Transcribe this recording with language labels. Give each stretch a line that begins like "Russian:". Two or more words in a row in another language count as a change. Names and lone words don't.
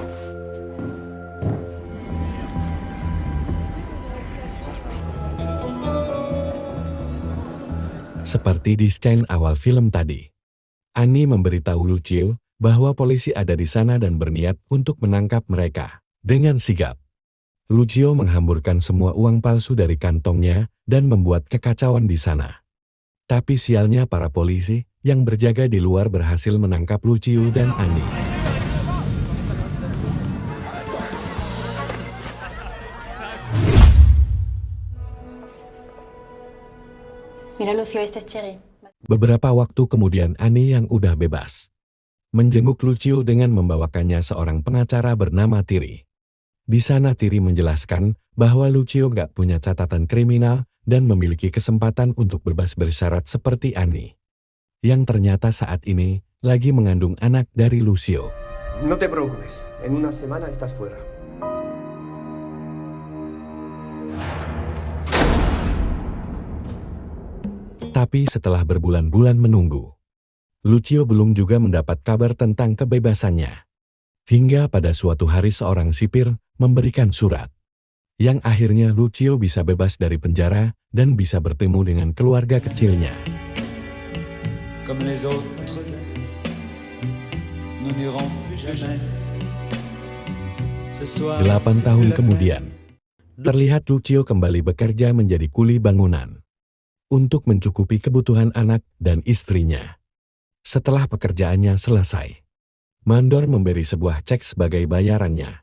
Indonesian: Seperti di scan awal film tadi, Annie memberitahu Lucio bahwa polisi ada di sana dan berniat untuk menangkap mereka. Dengan sigap, Lucio menghamburkan semua uang palsu dari kantongnya dan membuat kekacauan di sana. Tapi sialnya para polisi yang berjaga di luar berhasil menangkap Lucio dan Annie.
Spanish: Mira Lucio, este es Chegui.
Indonesian: Beberapa waktu kemudian Annie yang udah bebas menjenguk Lucio dengan membawakannya seorang pengacara bernama Thierry. Di sana Thierry menjelaskan bahwa Lucio nggak punya catatan kriminal dan memiliki kesempatan untuk bebas bersyarat seperti Annie, yang ternyata saat ini lagi mengandung anak dari Lucio.
Spanish: No te preocupes, en una semana estás fuera.
Indonesian: Tapi setelah berbulan-bulan menunggu, Lucio belum juga mendapat kabar tentang kebebasannya. Hingga pada suatu hari seorang sipir memberikan surat, yang akhirnya Lucio bisa bebas dari penjara dan bisa bertemu dengan keluarga kecilnya.
French: Comme les autres, nous n'irons plus jamais.
Indonesian: 8 tahun kemudian, terlihat Lucio kembali bekerja menjadi kuli bangunan untuk mencukupi kebutuhan anak dan istrinya. Setelah pekerjaannya selesai, Mandor memberi sebuah cek sebagai bayarannya.